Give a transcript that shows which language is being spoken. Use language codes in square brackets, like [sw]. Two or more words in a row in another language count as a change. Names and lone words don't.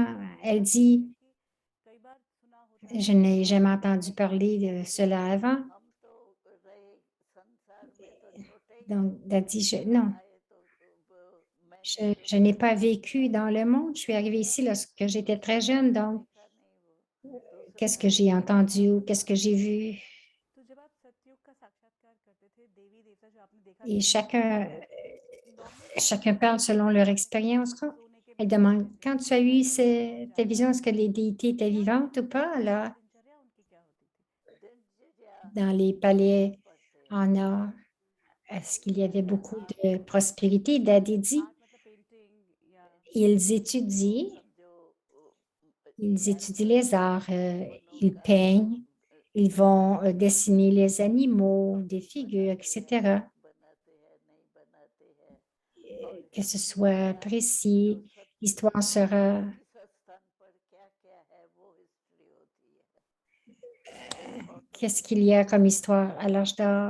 [fr] Elle dit, je n'ai jamais entendu parler de cela avant. Donc, Daddy, non, je n'ai pas vécu dans le monde. Je suis arrivée ici lorsque j'étais très jeune, donc qu'est-ce que j'ai entendu ou qu'est-ce que j'ai vu? [hi] तो जब आप सतयुग का साक्षात्कार करते थे देवी देवता जो आपने देखा [fr] Et [hi] सतयुग में नॉर्मल [fr] chacun [hi] पर्सन [fr] parle selon leur [hi] जैसे कि [fr] expérience, quoi. [hi] सोने के [fr] Elle [hi] महल में [fr] demande, [hi] रहते [fr] quand [hi] हैं [fr] tu as eu [hi] राजा महाराजा हो [fr] tes [hi] जाते [fr] visions, [hi] हैं [fr] est-ce que les déités étaient [hi] क्या [fr] vivantes ou pas? Alors, [hi] दिनचर्या उनकी क्या होती थी [fr] dans les palais en or, est-ce qu'il y avait beaucoup de prospérité? Daddy dit, [hi] आर्ट मतलब पेंटिंग या [fr] ils étudient, ils étudient les arts, ils peignent, ils vont dessiner les animaux, des figures, etc. Que ce soit précis, l'histoire sera qu'est-ce qu'il y a comme histoire à l'âge d'or?